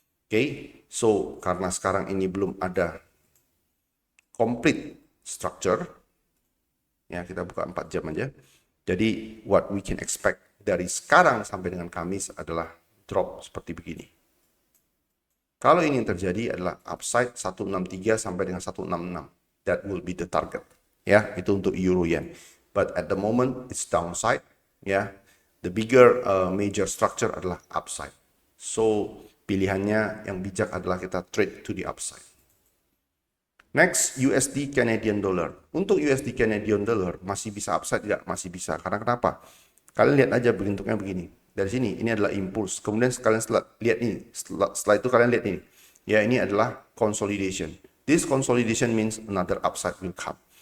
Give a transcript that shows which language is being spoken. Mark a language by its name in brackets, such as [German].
[Indonesian] Oke, so karena sekarang ini belum ada complete structure, ya kita buka 4 jam aja. Jadi [English] what we can expect [Indonesian] dari sekarang sampai dengan Kamis adalah drop seperti begini. Kalau ini yang terjadi adalah upside 163 sampai dengan 166. [English] That will be the target. [Indonesian] Ya, itu untuk Euro Yen. [English] But at the moment it's downside. Ya, the bigger major structure adalah upside. [Indonesian] So pilihannya yang bijak adalah kita [English] trade to the upside. [Indonesian] Next, USD Canadian Dollar. Untuk USD Canadian Dollar masih bisa upside tidak? Masih bisa. Karena kenapa? Kalian lihat aja bentuknya begini. Dari sini ini adalah impulse. Kemudian kalian lihat ini. Setelah itu kalian lihat ini. Ya, ini adalah consolidation. [English] This consolidation means another upside will come.